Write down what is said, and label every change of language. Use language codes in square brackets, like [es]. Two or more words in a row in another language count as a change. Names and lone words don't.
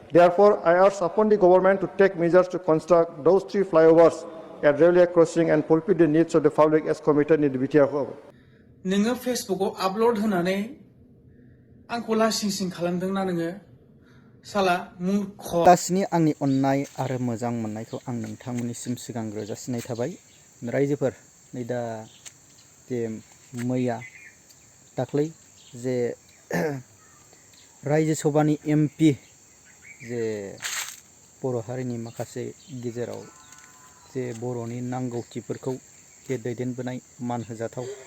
[en] Therefore, I urge upon the government to take measures to construct those 3 flyovers at railway crossing and fulfill the needs of the public as committed in the BTR. [brx] नोङो फेसबुकआव आपल'ड होनानै आंखौ लासिं खालामदोंना नोङो [hi] साला मूर्ख [brx] दासिनि आंनि अननाय आरो मोजां मोननायखौ आं नोंथांमोननिसिम सिगांग्रो जासिनाय थाबाय रायजोफोर नै दा जे मैया दाख्लै जे रायजो सभानि एमपि जे बर' हारिनि माखासे गेजेराव जे बर'नि नांगौथिफोरखौ जे दैदेनबोनाय मान होजाथाव